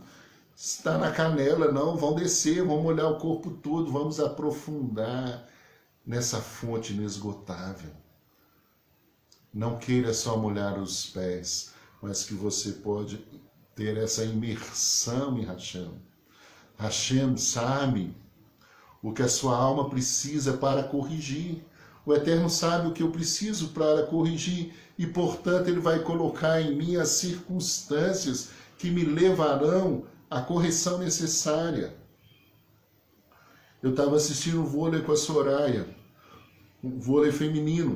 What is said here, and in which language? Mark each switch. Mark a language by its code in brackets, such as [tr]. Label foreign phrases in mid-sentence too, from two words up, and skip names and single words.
[pt] Está na canela, não, vão descer, vão molhar o corpo todo, vamos aprofundar nessa fonte inesgotável. Não queira só molhar os pés, mas que você pode ter essa imersão em Hashem. Hashem sabe o que a sua alma precisa para corrigir. O Eterno sabe o que eu preciso para corrigir e, portanto, Ele vai colocar em mim as circunstâncias que me levarão à correção necessária. Eu estava assistindo vôlei com a Soraya, um vôlei feminino.